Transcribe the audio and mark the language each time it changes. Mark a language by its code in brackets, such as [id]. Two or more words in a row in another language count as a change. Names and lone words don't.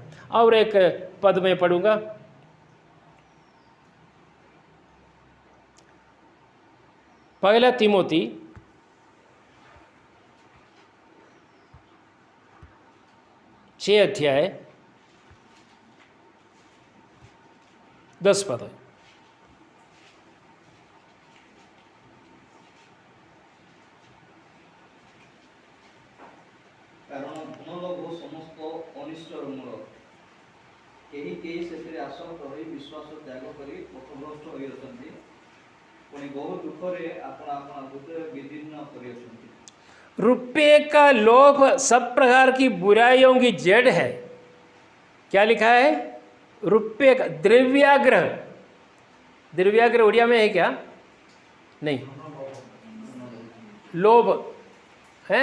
[hi] और एक पद में पढ़ूंगा, पहला तिमोथी 6 अध्याय 10 पद। [or] କାରଣ ଧନଲୋଭ ସମସ୍ତ ଅନିଷ୍ଟର ମୂଳ। କେହି କେହି ସେଥିରେ ଆସକ୍ତ ହୋଇ ବିଶ୍ୱାସ ତ୍ୟାଗ କରି ପଥଭ୍ରଷ୍ଟ ହୋଇଅଛନ୍ତି, ପୁଣି ବହୁ ଦୁଃଖରେ ଆପଣା ଆପଣା ହୃଦୟ ବିଦୀର୍ଣ୍ଣ କରିଅଛନ୍ତି। [hi] रुपये का लोभ सब प्रकार की बुराइयों की जड़ है। क्या लिखा है? रुपये का द्रव्याग्रह। द्रव्याग्रह उड़िया में है क्या? नहीं, लोभ है।